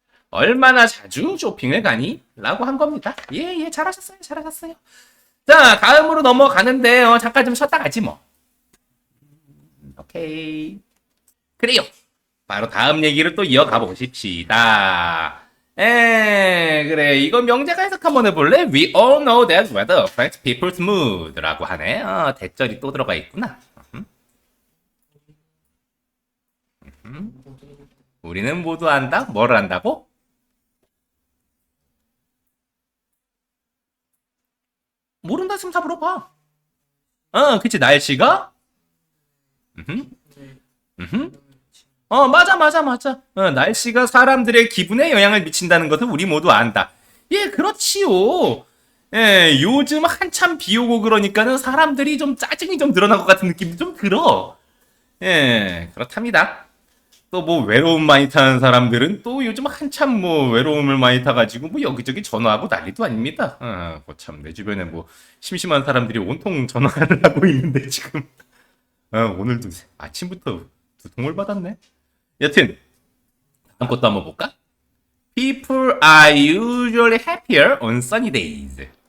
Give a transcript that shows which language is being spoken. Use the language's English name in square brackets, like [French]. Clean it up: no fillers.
[Korean] 얼마나 자주 쇼핑을 가니? 라고 한 겁니다. 예, 잘하셨어요. 자, 다음으로 넘어가는데, 잠깐 좀 쉬었다 가지 뭐. 오케이. 그래요. 바로 다음 얘기를 또 이어가 보십시다. 그래. 이거 명제가 해석 한번 해볼래? [English] We all know that weather affects people's mood. [Korean] 라고 하네. 대절이 또 들어가 있구나. 우리는 모두 안다? 뭐를 안다고? 모른다 지금 다 물어봐. 그치. 날씨가? 맞아. 날씨가 사람들의 기분에 영향을 미친다는 것을 우리 모두 안다. 예, 그렇지요. 예, 요즘 한참 비 오고 그러니까는 사람들이 좀 짜증이 좀 늘어난 것 같은 느낌이 좀 들어. 예, 그렇답니다. 또 뭐 외로움 많이 타는 사람들은 또 요즘 한참 뭐 외로움을 많이 타가지고 뭐 여기저기 전화하고 난리도 아닙니다. 참 내 주변에 뭐 심심한 사람들이 온통 전화를 하고 있는데 지금 오늘도 아침부터 두통을 받았네. 여튼 다음 것도 한번 볼까? [English] People are usually happier on sunny days.